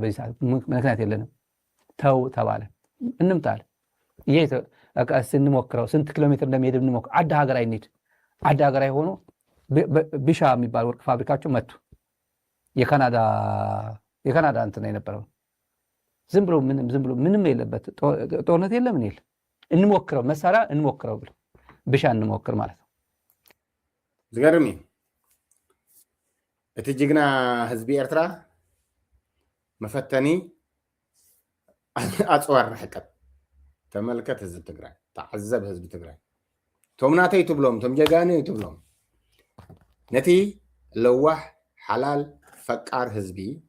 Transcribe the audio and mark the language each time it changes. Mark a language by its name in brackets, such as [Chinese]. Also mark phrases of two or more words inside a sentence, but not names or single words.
[Amharic] በዚህ ሰዓት ምክንያት የለንም፣ ተው ተባለ። እንምጣለን። ይሄ እንሞክረው፣ ስንት ኪሎ ሜትር እንደሚሄድ እንሞክረው። አዳ ሀገራይ እንሂድ። አዳ ሀገራይ ሆኖ ቢሻ የሚባል ወርቅ ፋብሪካቸው መቱ። የካናዳ እንትን የነበረው ዝም ብሎ ምንም የለበት ጦርነት የለም ምን የለ እንሞክረው መሳሪያ እንሞክረው ብሎ ብሻ እንሞክር ማለት ነው። [Tigrinya] ዝገርም እቲ ጅግና ህዝቢ ኤርትራ መፈተኒ ኣፅዋር ረሕቀት ተመልከት። ህዝቢ ትግራይ ተዓዘብ። ህዝቢ ትግራይ ቶም ናተይ ትብሎም ቶም ጀጋነይ ትብሎም ነቲ ለዋሕ ሓላል ፈቃር ህዝቢ